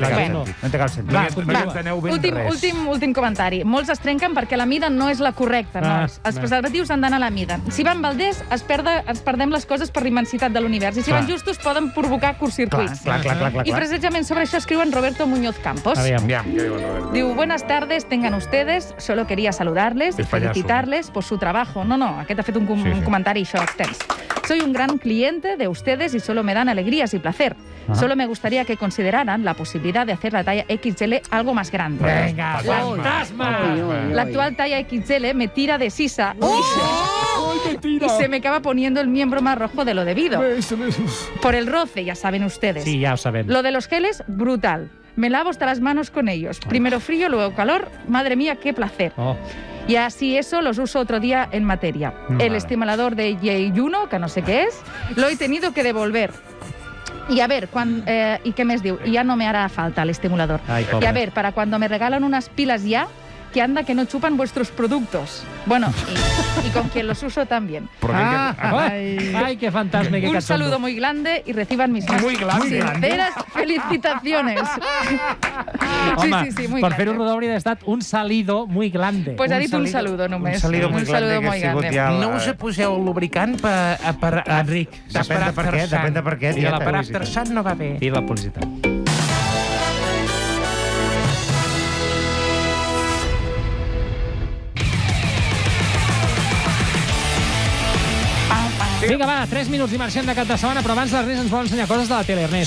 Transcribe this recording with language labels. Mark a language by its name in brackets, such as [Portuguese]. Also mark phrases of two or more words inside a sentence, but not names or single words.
[Catalan] no té cap sentit. Últim comentari. Molts es trenquen perquè la mida no és la correcta. Els preservatius han d'anar a la mida. Si van balders, ens perdem les coses per l'immensitat de l'univers. I si van justos, poden provocar curtcircuits. I precisament sobre això escriuen Roberto Muñoz Campos. Diu, [Spanish] buenas tardes, tengan ustedes. Solo quería saludarles y felicitarles por su trabajo. [Catalan] No, aquest ha fet un comentari això extens. [Spanish] Soy un gran cliente de ustedes y solo me dan alegrías y placer. Solo me gustaría que consideraran la posibilidad de hacer la talla XL algo más grande. Venga, fantasma. La actual talla XL me tira de sisa y se me acaba poniendo el miembro más rojo de lo debido. Por el roce, ya saben ustedes. Sí, ya lo saben. Lo de los geles, brutal. Me lavo hasta las manos con ellos. Primero frío, luego calor. Madre mía, qué placer. Y así eso los uso otro día en materia. El estimulador de J1, que no sé qué es, lo he tenido que devolver. [Catalan] I a veure, i què més diu? I ja [Spanish] no me hará falta el estimulador. Y a ver, para cuando me regalan unas pilas ya, que anda que no chupan vuestros productos. Bueno, y con quien los uso también. Ay, qué fantasma, qué cachondo. Un saludo muy grande y reciban mis más sinceras felicitaciones. [Catalan] Home, [Spanish] sí, muy [Catalan] per [Spanish] grande. [Catalan] fer-ho rodó hauria d'haver estat un [Spanish] salido muy grande. [Catalan] Pues ha dit [Spanish] un saludo [Catalan] només. [Spanish] Un saludo muy grande. [Catalan] No us poseu el lubricant per Enric. Depèn de per què. Per After Sun no va bé. I la publicitat. Vinga, va, 3 minuts i marxem de cap de setmana, però abans l'Ernest ens vol ensenyar coses de la tele, Ernest.